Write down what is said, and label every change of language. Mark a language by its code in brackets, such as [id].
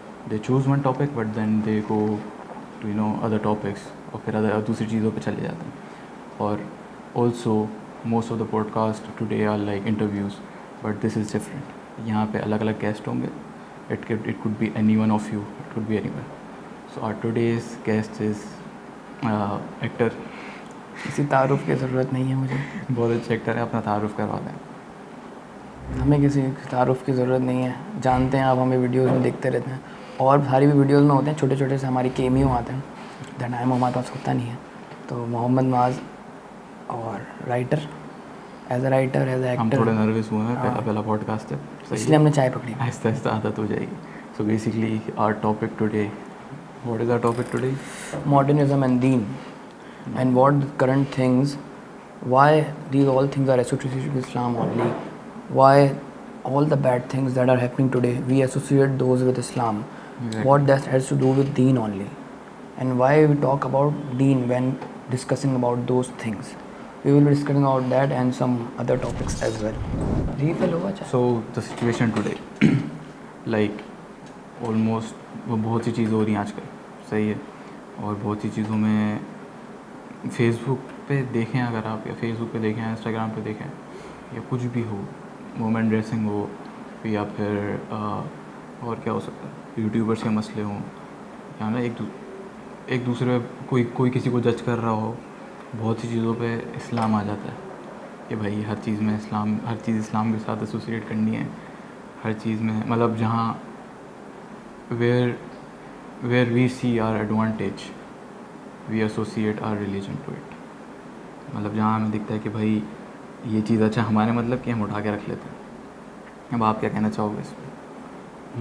[en] They choose one topic, but then they go to other topics [hi] और फिर दूसरी चीज़ों पे चले जाते हैं. और [en] also most of the podcast today are like interviews, but this is different. [hi] यहाँ पे अलग अलग गेस्ट होंगे. [en] It could be any one of you. It could be anyone. So our today's guest is actor. [hi] किसी तारुफ की ज़रूरत नहीं है मुझे. बहुत अच्छा एक्टर है, अपना तारुफ करवा दें. हमें किसी तारुफ की ज़रूरत नहीं है. जानते हैं आप, हमें वीडियोस में देखते रहते हैं और सारी भी वीडियोस में होते हैं छोटे छोटे से हमारी केमियो आते हैं. [en] the time [hi] हमारे पास होता नहीं है. तो मोहम्मद माज और writer, [en] As a writer, as a actor. [hi] हम थोड़े नर्वस हुए हैं, पहला पॉडकास्ट है, इसलिए हमने चाय पकड़ी. आहिस्ता आहिस्ता आदत हो जाएगी. [en] So basically our topic today, what is our topic today? Modernism and deen, and what the current things, why these all things are associated with Islam only, why all the bad things that are happening today we associate those with Islam. Exactly. What that has to do with deen only, and why we talk about deen when discussing about those things. We will be discussing about that and some other topics as well. [hi] Refill होगा चाहे? [en] So the situation today, like almost [hi] बहुत सी चीज़ें हो रही हैं आजकल, सही है. और बहुत सी चीज़ों में फेसबुक पे देखें अगर आप, या फेसबुक पे देखें, इंस्टाग्राम पे देखें, या कुछ भी हो, वुमेन ड्रेसिंग हो, या फिर और क्या हो सकता है, यूट्यूबर्स के मसले हों, या ना एक दूसरे कोई किसी को जज कर रहा हो. बहुत सी चीज़ों पे इस्लाम आ जाता है कि भाई हर चीज़ में इस्लाम, हर चीज़ इस्लाम के साथ एसोसिएट करनी है. हर चीज़ में मतलब जहाँ [en] where we see our advantage, we associate our religion to it. [hi] मतलब जहाँ हमें दिखता है कि भाई ये चीज़ अच्छा हमारे मतलब कि हम उठा के रख लेते हैं. अब आप क्या कहना चाहोगे इस पर?